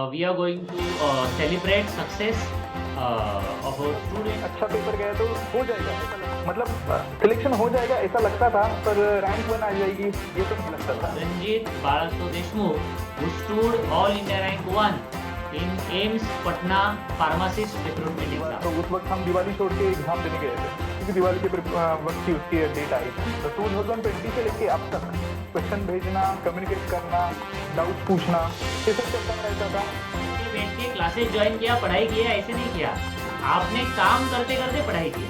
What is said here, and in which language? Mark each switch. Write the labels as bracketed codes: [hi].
[en] We are going to celebrate success of our student [hi] अच्छा paper गया तो हो जाएगा ऐसा मतलब सिलेक्शन हो जाएगा ऐसा लगता था, पर रैंक 1 आ जाएगी ये तो नहीं लगता था। [en] Ranjit Balaso Deshmukh, who stood All India Rank 1 in AIMS Patna Pharmacist Recruitment [hi] तो [en] Exam. [hi] उस वक्त हम दिवाली छोड़ के एग्जाम देने गए थे, क्योंकि दिवाली के वक्त ही उसकी डेट आई थी। तो 2020 से लेके अब तक क्वेश्चन भेजना, कम्युनिकेट करना, डाउट पूछना, ये सब चलता रहता था। बैठ के क्लासेस ज्वाइन किया, पढ़ाई किया, ऐसे नहीं किया, आपने काम करते करते पढ़ाई की।